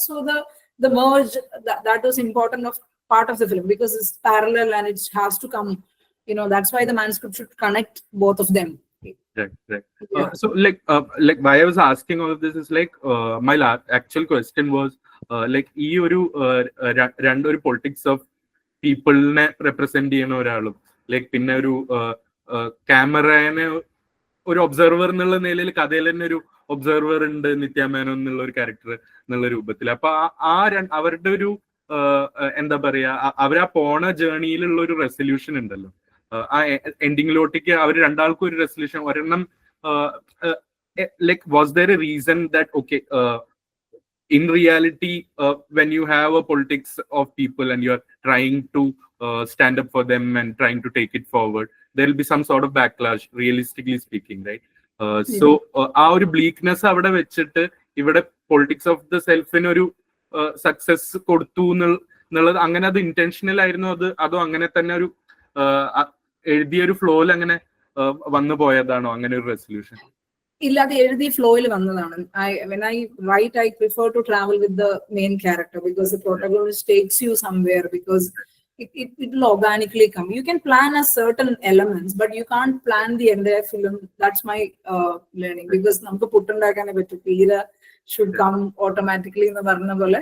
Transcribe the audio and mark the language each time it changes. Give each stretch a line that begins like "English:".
English: So the merge that was important of part of the film, because it's parallel and it has to come. That's why the manuscript should connect both of them. Right. So like why I was asking all of this is like my actual question was,
Malayalam: like ഈ ഒരു രണ്ടൊരു politics of പീപ്പിളിനെ represent ചെയ്യുന്ന ഒരാളും like പിന്നെ ഒരു ക്യാമറനെ ഒരു observer എന്നുള്ള നിലയിൽ കഥയിൽ തന്നെ ഒരു ഒബ്സർവർ ഉണ്ട് നിത്യാമേനോൻ എന്നുള്ള ഒരു ക്യാരക്ടർ എന്നുള്ള രൂപത്തിൽ. അപ്പൊ അവരുടെ ഒരു എന്താ പറയാ, അവരാ പോണ ജേർണിയിലുള്ള ഒരു റെസൊല്യൂഷൻ ഉണ്ടല്ലോ, ആ എൻഡിങ്ങിലോട്ടേക്ക് അവർ രണ്ടാൾക്കും ഒരു റെസൊല്യൂഷൻ.
English: ഒരെണ്ണം like was there a reason that okay in reality, when you have a politics of people and you're trying to stand up for them and trying to take it forward, there will be some sort of backlash, realistically speaking, right?
Malayalam: So ആ ഒരു bleakness അവിടെ വെച്ചിട്ട് ഇവിടെ politics of the സെൽഫിന് ഒരു success കൊടുത്തു എന്നുള്ളത് അങ്ങനെ അത് ഇന്റൻഷനൽ ആയിരുന്നു, അതോ അങ്ങനെ തന്നെ ഒരു എഴുതിയൊരു ഫ്ലോയിൽ അങ്ങനെ വന്നു പോയതാണോ അങ്ങനെ ഒരു റെസൊല്യൂഷൻ? ഇല്ല, അത് എഴുതി ഫ്ലോയിൽ വന്നതാണ്.
English: When I write, I prefer to travel with the main character because the protagonist takes you somewhere, because it will organically come. You can plan a certain elements, but you can't plan the entire film. That's my learning, because
Malayalam: namukku puttundakane pattu peera
English: should come automatically in the
Malayalam: varna pole.